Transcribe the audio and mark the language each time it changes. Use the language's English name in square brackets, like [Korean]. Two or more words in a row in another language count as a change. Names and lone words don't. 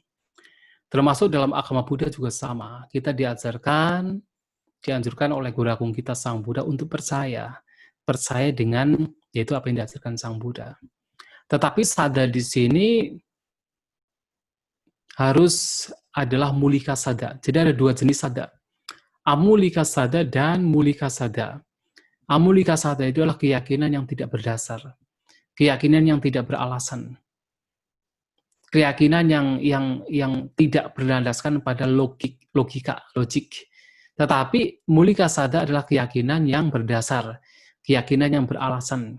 [Indonesian] Termasuk dalam agama Buddha juga sama. Kita dianjurkan oleh Guru Agung kita Sang Buddha untuk percaya dengan yaitu apa yang diajarkan Sang Buddha. Tetapi sadha di sini harus adalah [Pali] mulika sadha. [Indonesian] Jadi ada 2 jenis sadha. [Pali] Amulika sadha [Indonesian] dan [Pali] mulika sadha. Amulika sadha [Indonesian] itu adalah keyakinan yang tidak berdasar. Keyakinan yang tidak beralasan. Keyakinan yang tidak berlandaskan pada logika. Tetapi [Pali] mulika sadha [Indonesian] adalah keyakinan yang berdasar, keyakinan yang beralasan.